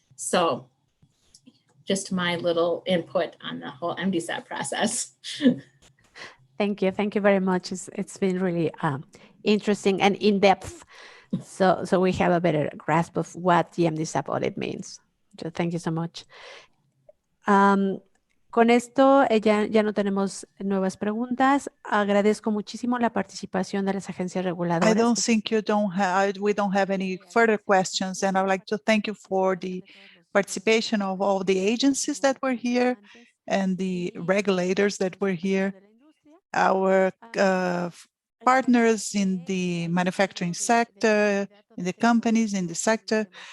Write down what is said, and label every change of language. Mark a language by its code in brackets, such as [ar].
[en] So just my little input on the whole MDSAP process. Thank you. Thank you very much. It's been really interesting and in-depth. So we have a better grasp of what the MDSAP audit means. So thank you so much. [es] Con esto ya no tenemos nuevas preguntas. Agradezco muchísimo la participación de las agencias reguladoras. [en] I don't think we don't have any further questions, and I would like to thank you for the participation of all the agencies that were here and the regulators that were here, our partners in the manufacturing sector, in the companies in the sector.